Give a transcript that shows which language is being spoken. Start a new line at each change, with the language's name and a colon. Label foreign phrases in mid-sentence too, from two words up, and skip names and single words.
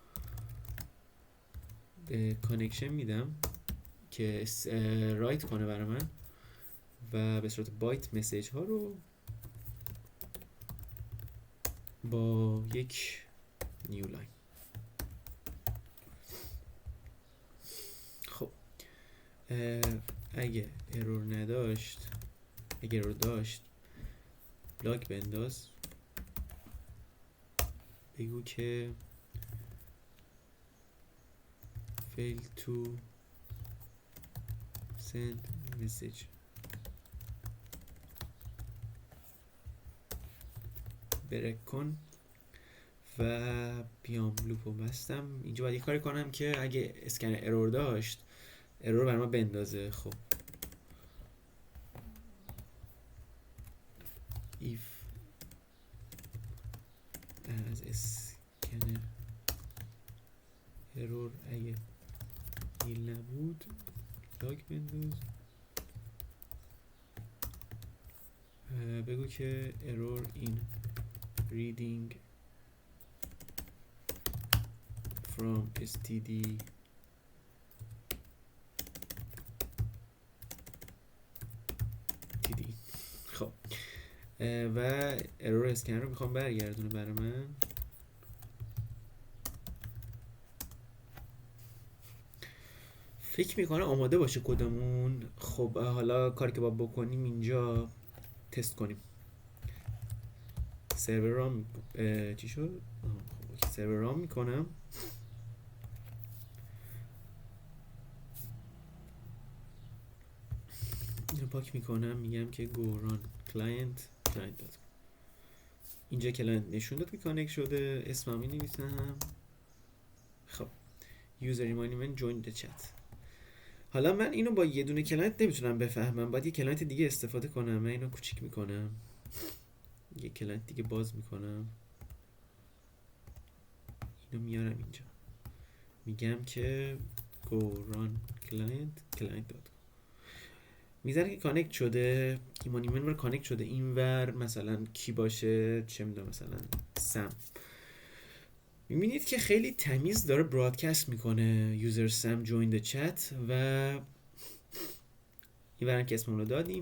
Persian: به کانکشن میدم که رایت کنه برای من و به صورت بایت مسیج ها رو با یک
English: new line.
Persian: خب اگه ارور داشت لاگ بنداز، بگو که
English: fail to send message.
Persian: بریک کن و بیام لوپو بستم. اینجا باید یه کاری کنم که اگه
English: scan error
Persian: داشت ارور برای ما بندازه. خب if از اسکنر ارور اگه نیل نبود لاگ بنداز، بگو که
English: error in reading from std td.
Persian: خب و
English: error scanner
Persian: رو میخوام برگردونه برای من. فکر میکنه آماده باشه کدمون. خب حالا کاری که باید بکنیم اینجا تست کنیم.
English: server run
Persian: چی شد؟ خب
English: server run
Persian: میکنم. اینو پاک میکنم، میگم که
English: go run client
Persian: داد. اینجا کلاینت نشون داد که کانکت شده. اسمم می نویسم.
English: خب user remind join the chat.
Persian: حالا من اینو با یه دونه کلاینت نمیتونم بفهمم، باید یه کلاینت دیگه استفاده کنم. من اینو کوچیک میکنم، یه کلاینت دیگه باز میکنم، اینو میارم اینجا، میگم که
English: go run client
Persian: داد. میذاره که کانکت شده. ایمان رو کانکت شده. اینور مثلا کی باشه، چه میدونم مثلا سم. میبینید که خیلی تمیز داره برادکست میکنه
English: user Sam join the chat
Persian: و اینورم که اسممون رو دادیم.